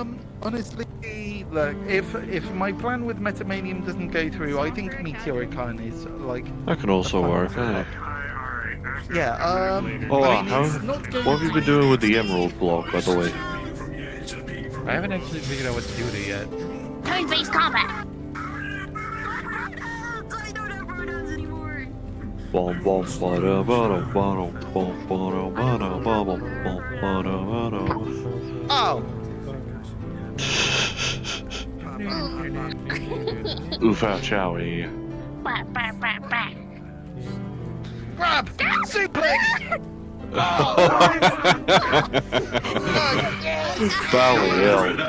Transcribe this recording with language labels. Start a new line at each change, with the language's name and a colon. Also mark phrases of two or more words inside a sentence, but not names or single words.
English: Honestly, look, if my plan with Metamanium doesn't go through, I think Meteoric Iron is like. That can also work, eh? Yeah. Oh, I mean, how, it's not going what have you been doing with the emerald block, by the way? I haven't actually figured out what to do with it yet. Turn-based combat. Bom bom bada bada bada bom bada bada bada bom bada bada. Oh. Oof out, chowie. Grab! Suplex! Valley Hill.